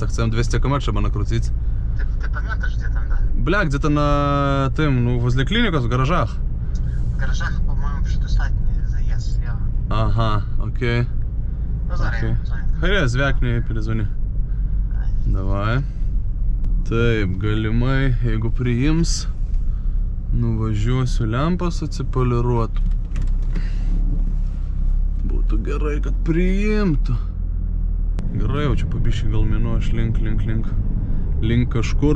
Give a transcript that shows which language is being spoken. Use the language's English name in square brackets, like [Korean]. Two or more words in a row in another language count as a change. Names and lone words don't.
[Russian] Хотим 200 км, чтобы накрутить. Ты пометишь где там, да? Бля, где-то на тем, ну, возле клиника, в гаражах. В гаражах, по-моему, предостатний заезд слева. Ага, окей. Ну, заранее. Харя, звякни, перезвони. Давай. [Lithuanian] Taip, galimai, jeigu priims, nuvažiuosiu lempas atsipoliruot. Būtų gerai, kad priimtų. Gerai, jau čia pabiškai gal minu aš link kažkur.